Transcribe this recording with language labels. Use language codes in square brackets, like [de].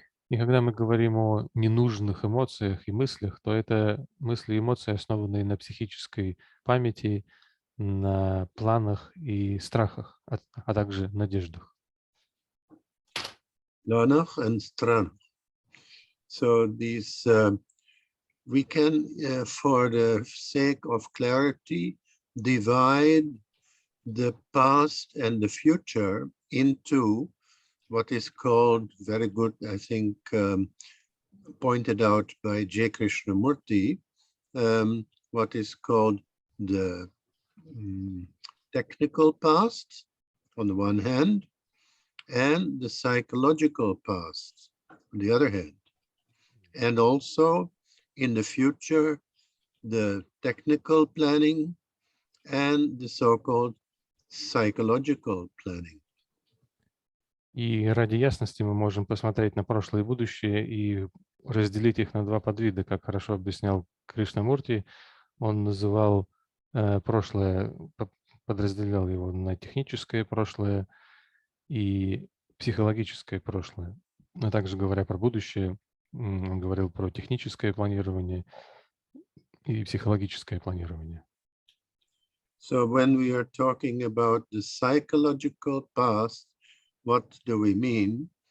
[ru] И когда мы говорим о ненужных эмоциях и мыслях, то это мысли и эмоции, основанные на психической памяти, на планах и страхах, а также надеждах. Planach and strach. [en] So these, we can, for the sake of clarity, divide the past and the future into what is called, very good, I think, pointed out by J. Krishnamurti, what is called the technical past on the one hand, and the psychological past on the other hand. And also in the future, the technical planning and the so-called psychological planning. [ru] И ради ясности мы можем посмотреть на прошлое и будущее и разделить их на два подвида, как хорошо объяснял Кришнамурти. Он называл прошлое, подразделял его на техническое прошлое и психологическое прошлое. А также, говоря про будущее, он говорил про техническое планирование и психологическое планирование. [en] So when we are talking about the psychological past, what do we mean?